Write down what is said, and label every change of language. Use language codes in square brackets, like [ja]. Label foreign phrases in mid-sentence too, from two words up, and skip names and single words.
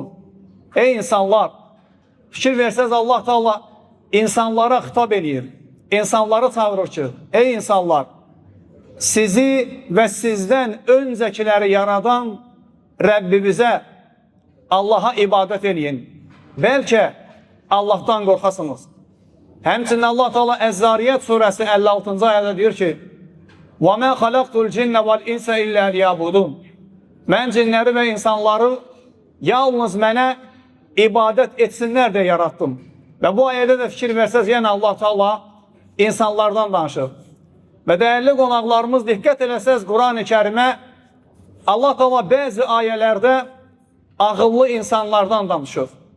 [az] Ey insanlar, fikir versəz Allah Teala insanlara xitab edir, insanları çağırır ki, ey insanlar, sizi və sizdən öncəkiləri yaradan Rəbbimizə, Allaha ibadət edin. Bəlkə Allahdan qorxasınız. Həmçinin Allah Teala Əz-Zariyyət surəsi 56-cı ayədə deyir ki, [ar] وَمَا خَلَقْتُ الْجِنَّ وَالْإِنْسَ إِلَّا لِيَعْبُدُونَ. [az] Mən cinləri və insanları yalnız mənə ibadət etsinlər deyə yaratdım. Və bu ayədə də fikir versəz, yəni Allah Teala insanlardan danışır. Və dəyərli qonaqlarımız diqqət eləsəz Quran-ı Kərimə, Allah Teala bəzi ayələrdə ağıllı insanlardan danışır.